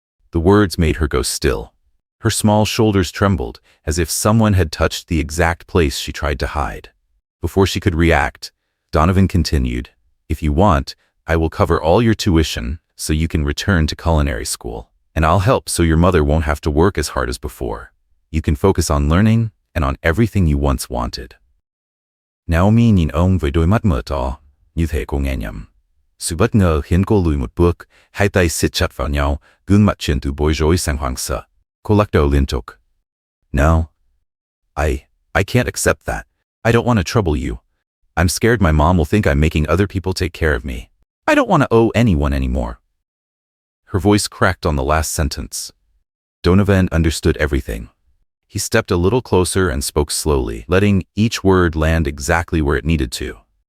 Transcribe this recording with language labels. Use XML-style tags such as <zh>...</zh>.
<en>The words made her go still. Her small shoulders trembled, as if someone had touched the exact place she tried to hide. Before she could react, Donovan continued, "If you want, I will cover all your tuition so you can return to culinary school. And I'll help so your mother won't have to work as hard as before. You can focus on learning and on everything you once wanted."</en> <vi>Naomi nhìn ông với đôi mắt mở to, như thể cô nghe nhầm. Sự bất ngờ khiến cô lùi một bước, hai tay siết chặt vào nhau, gương mặt chuyển từ bối rối sang hoảng sợ. Cô lắc đầu liên tục.</vi> <en>"No. I can't accept that. I don't want to trouble you. I'm scared my mom will think I'm making other people take care of me. I don't want to owe anyone anymore." Her voice cracked on the last sentence. Donovan understood everything. He stepped a little closer and spoke slowly, letting each word land exactly where it needed to.</en>